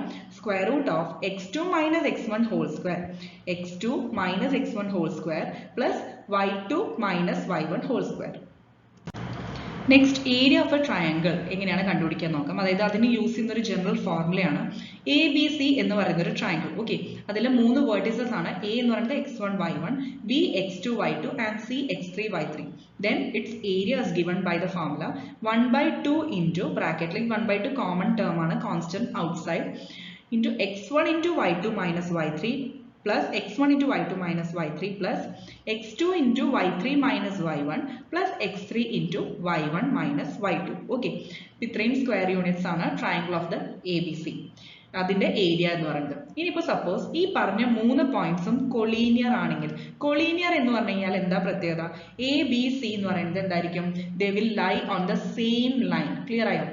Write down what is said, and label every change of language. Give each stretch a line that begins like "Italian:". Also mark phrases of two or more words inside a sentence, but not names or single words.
English: square root of x2 minus x1 whole square, x2 minus x1 whole square plus y2 minus y1 whole square. next, area of a triangle
Malayalam: എങ്ങനെയാണ് കണ്ടുപിടിക്കാൻ നോക്കാം. അതായത് അതിന് യൂസ് ചെയ്യുന്ന ഒരു ജനറൽ ഫോർമുലയാണ് എ ബി സി എന്ന് പറയുന്ന ഒരു ട്രയാങ്കിൾ. ഓക്കെ, അതിൽ 3 വേർട്ടിസസ് ആണ്. എ എന്ന് പറയുന്നത് x1 y1, b x2 y2 ആൻഡ് c x3 y3.
English: Then its area is given by the formula 1/2 into
Malayalam: ബ്രാക്കറ്റിൽ 1/2 കോമൺ ടേം ആണ്,
English: constant outside, into x1 into y2 minus y3 plus x1 into y2 minus y3 plus x2 into y3 minus y1 plus x3 into y1 minus y2.
Malayalam: Okay, ഇത്രയും
English: square units
Malayalam: ആണ്
English: triangle of the ABC,
Malayalam: അതിന്റെ ഏരിയ എന്ന് പറയുന്നത്. ഇനിയിപ്പോൾ സപ്പോസ് ഈ പറഞ്ഞ 3 പോയിന്റ്സും കൊളീനിയർ ആണെങ്കിൽ, കൊളീനിയർ എന്ന് പറഞ്ഞു കഴിഞ്ഞാൽ എന്താ പ്രത്യേകത? എ ബി സി എന്ന് പറയുന്നത് എന്തായിരിക്കും?
English: they will lie on the same line.
Malayalam: ക്ലിയർ ആയോ?